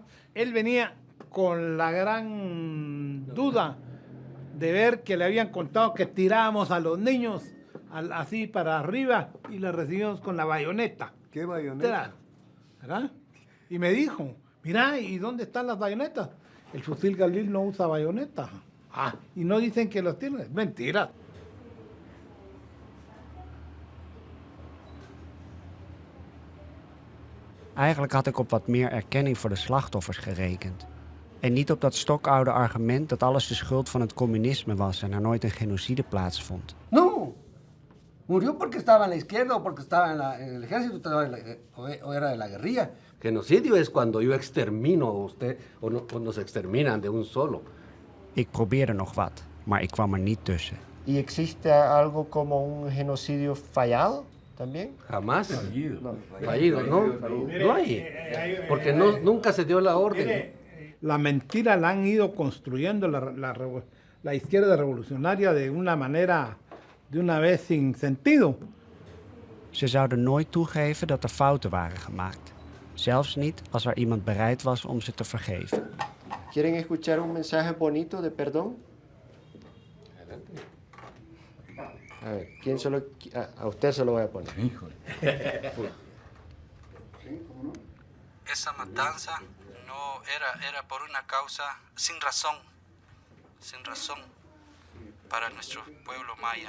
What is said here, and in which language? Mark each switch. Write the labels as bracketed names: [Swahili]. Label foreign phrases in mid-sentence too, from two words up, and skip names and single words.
[Spanish] Él venía con la gran duda de ver que le habían contado que tirábamos a los niños así para arriba y le recibimos con la bayoneta. ¿Qué bayoneta? ¿Verdad? Y me dijo, mira, ¿y dónde están las bayonetas? El fusil Galil no usa bayoneta. Ah, y no dicen que los tienen. Mentira. [Dutch] Eigenlijk had ik op wat meer erkenning voor de slachtoffers gerekend. En niet op dat stokoude argument dat alles de schuld van het communisme was en er nooit een genocide plaatsvond. [Spanish] No, murió porque estaba en la izquierda o porque estaba en el ejército o era de la guerrilla. Genocidio es cuando yo extermino a usted o nos exterminan de un solo. [Dutch] Ik probeerde nog wat, maar ik kwam er niet tussen. [Spanish] ¿Y existe algo como un genocidio fallado también? Jamás. Fallido. No hay. Porque nunca se dio la orden. La mentira la han ido construyendo la izquierda revolucionaria de una manera, de una vez sin sentido. [Dutch] Ze zouden nooit toegeven dat er fouten waren gemaakt. Zelfs niet als er iemand bereid was om ze te vergeven. [Spanish] ¿Quieren escuchar un mensaje bonito de perdón? A ver, a usted se lo voy a poner. Esa matanza no era por una causa sin razón para nuestro pueblo maya.